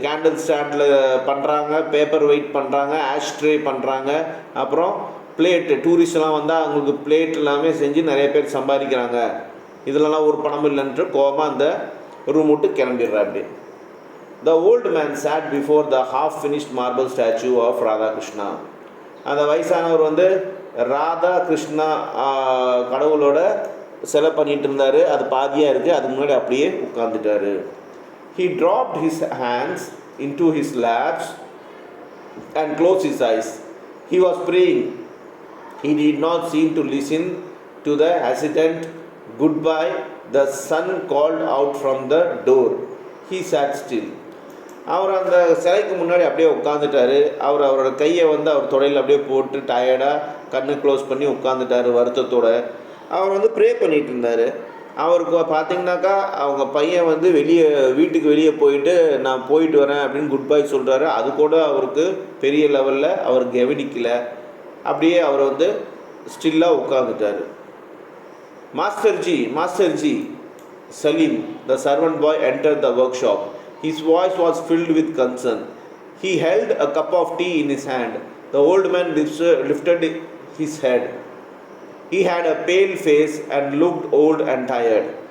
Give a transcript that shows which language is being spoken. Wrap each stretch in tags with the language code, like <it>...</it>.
<ta>Candle ஸ்டாண்டில் பண்ணுறாங்க, paper wait பண்ணுறாங்க, ஆஷ்ட்ரே பண்ணுறாங்க, அப்புறம் பிளேட்டு, டூரிஸ்ட்லாம் வந்தால் அவங்களுக்கு பிளேட் எல்லாமே செஞ்சு நிறைய பேர் சம்பாதிக்கிறாங்க, இதிலெல்லாம் ஒரு பணமும் இல்லைன்ட்டு கோபமாக அந்த ரூம் விட்டு கிளம்பிடுறா அப்படி.</ta> <en>The old man sat before the half-finished marble statue of Radha Krishna.</en> <ta>அந்த வயசானவர் ராதா கிருஷ்ணா கடவுளோட சிலை பண்ணிட்டு இருந்தார், அது பாதியாக இருக்குது, அதுக்கு முன்னாடி அப்படியே உட்காந்துட்டார்.</ta> <en>He dropped his hands into his laps and closed his eyes. He was praying. He did not seem to listen to the hesitant goodbye the son called out from the door. He sat still.</en> <ta>அவர் அந்த சிலைக்கு முன்னாடி அப்படியே உட்காந்துட்டார். அவரோட கையை அவர் தொடையில் அப்படியே போட்டு டயர்டாக கண்ணு க்ளோஸ் பண்ணி உட்காந்துட்டார் வருத்தத்தோடு. அவர் ப்ரே பண்ணிகிட்டு இருந்தார். அவருக்கு பார்த்திங்கனாக்கா அவங்க பையன் வீட்டுக்கு வெளியே போயிட்டு நான் போயிட்டு வரேன் அப்படின்னு குட் பை சொல்கிறாரு. அது கூட அவருக்கு பெரிய லெவலில் அவர் கவனிக்கல. அப்படியே அவர் ஸ்டில்லாக உட்காந்துட்டார்.</ta> <en>மாஸ்டர்ஜி, Salim, the servant boy, entered the workshop. His voice was filled with concern. He held a cup of tea in his hand. The old man lifted his head. He had a pale face and looked old and tired.</en>